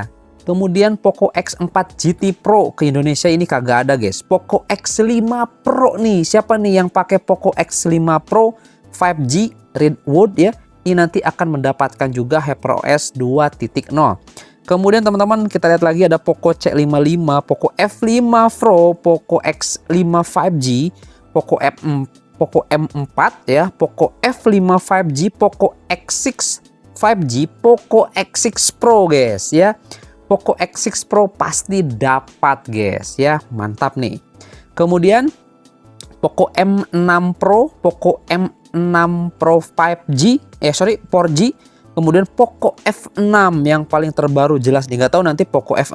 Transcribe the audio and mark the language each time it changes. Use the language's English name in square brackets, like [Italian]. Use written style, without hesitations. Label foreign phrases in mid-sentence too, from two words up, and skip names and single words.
[Indonesian] Kemudian Poco X4 GT Pro ke Indonesia ini kagak ada guys. Poco X5 Pro nih. Siapa nih yang pakai Poco X5 Pro 5G Redwood ya. Ini nanti akan mendapatkan juga HyperOS 2.0. Kemudian teman-teman kita lihat lagi ada Poco C55, Poco F5 Pro, Poco X5 5G, Poco M4 ya, Poco F5 5G, Poco X6 5G, Poco X6 Pro guys ya. Poco X6 Pro pasti dapat guys ya, mantap nih. Kemudian Poco M6 Pro, Poco M6 Pro 5G, 4G. Kemudian Poco F6 yang paling terbaru jelas nih, nggak tahu nanti Poco F6.